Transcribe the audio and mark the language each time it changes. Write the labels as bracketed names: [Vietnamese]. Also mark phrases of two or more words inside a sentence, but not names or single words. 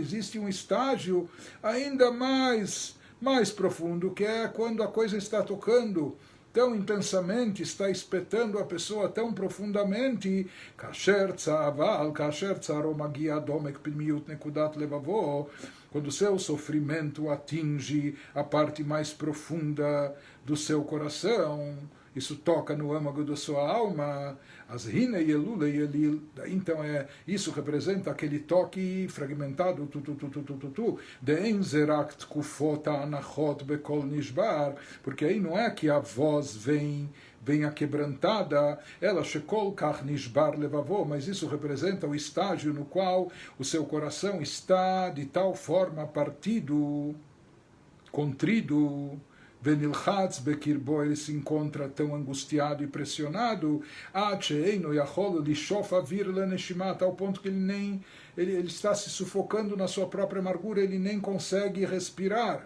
[Portuguese] Existe um estágio ainda mais profundo, que é quando a coisa está tocando tão intensamente, está espetando a pessoa tão profundamente, quando o seu sofrimento atinge a parte mais profunda do seu coração, isso toca no âmago da sua alma, então isso representa aquele toque fragmentado, porque aí não é que a voz vem aquebrantada, [Hebrew] אלא שכל כך נשבר לבבו, [Portuguese] mas isso representa o estágio no qual o seu coração está de tal forma partido, contrido, [Hebrew] ונלחץ בקרבו, [Portuguese] ele se encontra tão angustiado e pressionado, ao ponto que ele está se sufocando na sua própria amargura, ele nem consegue respirar.